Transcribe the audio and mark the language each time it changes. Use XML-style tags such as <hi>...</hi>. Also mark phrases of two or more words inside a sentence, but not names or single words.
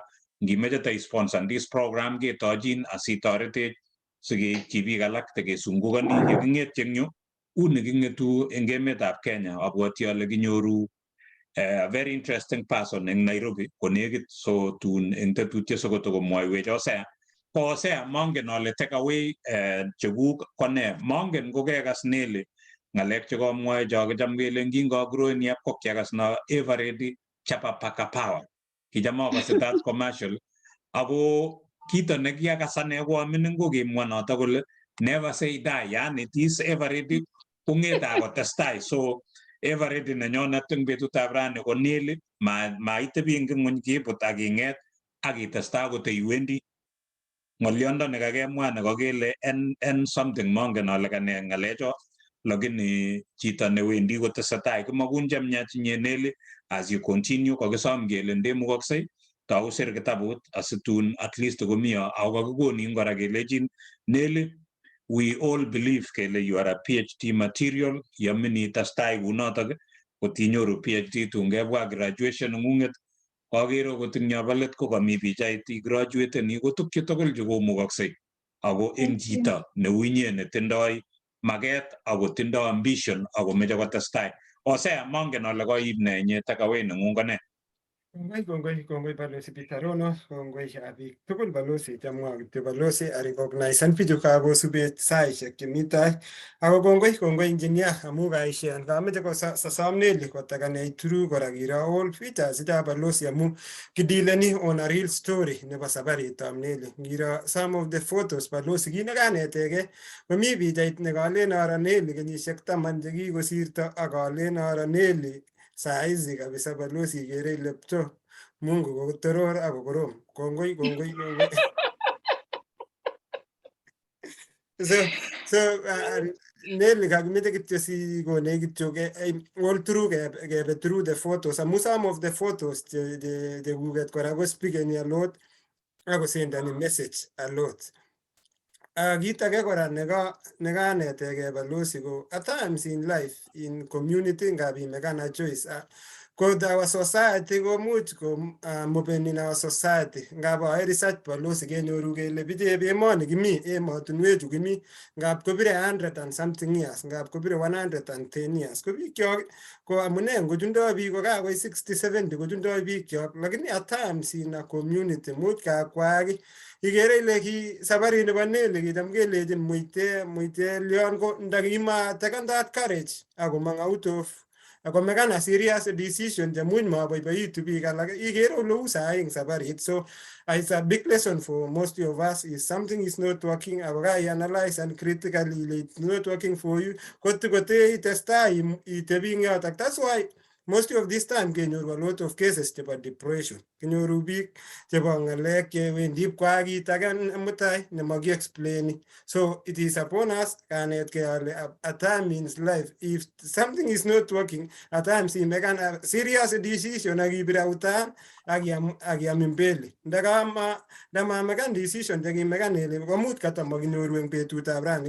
<kln>Ngimeche taisponsor</kln> <en>this program</en> <kln>ketochin asitoretech sikeitchi biik alak tekesungukani yeking'etyi eng yu uni king'etu eng emetab Kenya. Abwoti ale kinyoru</kln> <en>a very interesting person</en> <kln>eng Nairobi konekit. So tun eng tetutiet sikotokomwoiwech osea ko osea mongen ale</kln> <en>take away</en> <kln>chekuk kone mongen kokekas Nelly ng'alek chekomwoe chokicham kelen kingo</kln> <en>growing up</en> <kln>ko kiakas no Eveready chapa paka power kicham akase</kln> <en>that commercial</en> <kln>ako kito nekiakas ane ko amining ko kimwa noto kole</kln> <en>never say die,</en> <kln>yani this Eveready kong'ete akotestai. So Eveready nenyonet eng betutab rani ko Nelly maitebi eng ng'ony kibut ak ing'et ak itestai kote iwendi. Ng'oliondo nekakemwa nekakele en something mongen ale kane ng'alecho lakini chito newendi kotesetai kimakun chemyach inye Nelly</kln> <en>as you continue.</en> <kln>Kakisom kele ndemukoksei tau sir kitabut asitun</kln> <en>at least</en> <kln>komiyo ako kakikonin kora kelejin Nelly</kln> <en>we all believe</en> <kln>kele</kln> <en>you are a PhD material</en> <kln>yamin itestai kunotok kotinyoru PhD tun kebwa graduation ng'ung'et kakere okot eng yobo let ko kami pichait igraduateni ko tukche tugul chekomukoksei ako eng chito neu inye netindoi maket ako tindoi ambition ako meche kotestai. Osea mongen ale koib ne inye takaway neng'ung ko ne? Kongoi balozi Peter Ronoh, kongoi biik tugul balozi chamwa kityo balozi aricognizen bichu kakosubet saishek chemi tai. Ako kongoi engineer amu kaishen kameche kosasom Nelly kotakanech through kora kiro</kln> <en>all features</en> <kln>cha balozi amu kidileni</kln> <en>on a real story</en> <kln>nebo sabaritab Nelly. Ngiro</kln> <en>some of the photos</en> <kln>balozi kit nekanetege komi pichait nekalen aro Nelly kenyisiek 10 chekikosirto akalen aro Nelly saizi kabisa balozi ikere ile pcho Mungu kotoror ako korom. Kongoi. So Nelly kakimeche kityo sikonech kityo</kln> <en>all through</en> <kln>kebe</kln> <en>through the photos</en> <kln>amu</kln> <en>some of the photos</en> <kln>chekuket kora ko speakeni</kln> <en>a lot</en> <kln>ako sendani</kln> <en>message a lot.</en> <kln>Kit age kora nekanetege balozi ko</kln> <en>at times in life in community</en> <kln>ngap imekana</kln> <en>choice Because our society go much go moving in our society.</en> <kln>Ngab ay</kln> <en>research policy</en> <kln>kenyoru kele bije emoni kimi emotunwechu kimi ngab kobire</kln> <en>100 and something years</en> <kln>ngab kobire 110 years ko biik kyok ko amune ngochundo biik ko kakoi 60 70 kochundo biik kyok lakini</kln> <en>at times in a community</en> <kln>much kakwaki igere ile ki sabari nebo Nelly kicham kelejin muite lion ko ndakima</kln> <en>taken that courage</en> <kln>akomang</kln> <en>out of</en> <kln>ako mekana</kln> <en>serious decision</en> <kln>jamuny maboiboitu biik alak igere ole u saing sabarit.</kln> <en>So it's a big lesson for most of us. Is something is not working</en> <kln>ako kai</kln> <en>analyze and critically it's not working for you</en> <kln>kote itestai itebi ing yotok.</kln> <en>That's why most of this time</en> <kln>kenyoru</kln> <en>a lot of cases</en> <kln>chebo depression, kenyoru biik chebo ngalek chewendi kwakit age mutai nemaki explain.</kln> <en>So it is upon us</en> <kln>kanetkei ale</kln> <en>at time in life if something is not working at times you make a serious decision</en> <kln>akibir utan akiam mbele ndama mekan decision chekimekan ele komut kata makinyoru eng betutab rani.</kln>